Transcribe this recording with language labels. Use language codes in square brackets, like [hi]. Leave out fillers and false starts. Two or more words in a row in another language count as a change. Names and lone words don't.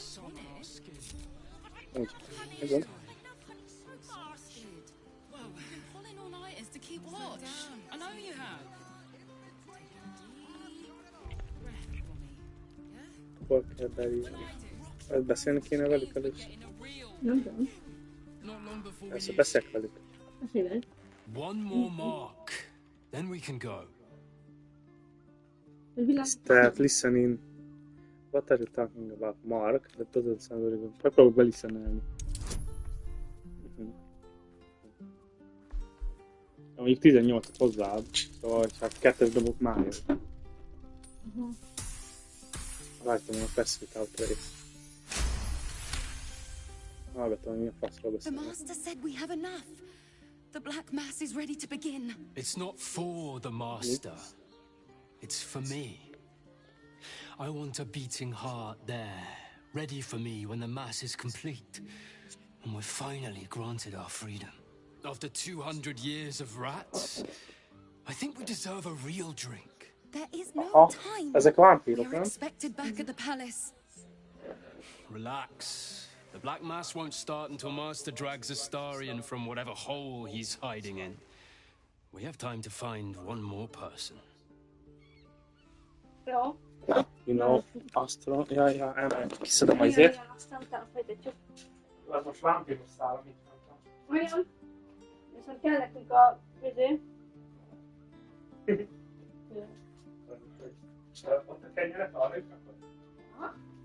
[hu] Úgy. Igen. Hol kell beírni? Ezt beszélni kéne velük először? Nem tudom. Persze beszélek velük. Beszélj. [en] One more mark, then we can go. Start listening. What are you talking about, Mark? That doesn't sound very good. [hu] Megpróbálok belistenelni. Mondjuk 18-at hozzáad, szóval hát 2-es dobok már jön. Rajtam van a Pacific Out rész. Hallgatom, mi a faszról beszélnek. [en] The master said we have enough. The black mass is ready to begin. It's not for the master. It's for me. I want a beating heart there, ready for me when the mass is complete. And we're finally granted our freedom. After 200 years of rats, I think we deserve a real drink. There is no time. [hu] Ezek vámpírok, [en] We're [hu] nem? [en] expected back at the palace. Relax. The Black Mass won't start until Master drags Astarion from whatever hole he's hiding in. We have time to find one more person. [hu] Jó. [en] You know, Astro... [hu] Ja, kiszedem azért. Aztán utána folytatjuk. Ez most vámpíros szál, amit mondtam. Olyan. Viszont kell nekünk a vizé. Ott a kenyeret arra is rakod? Aha.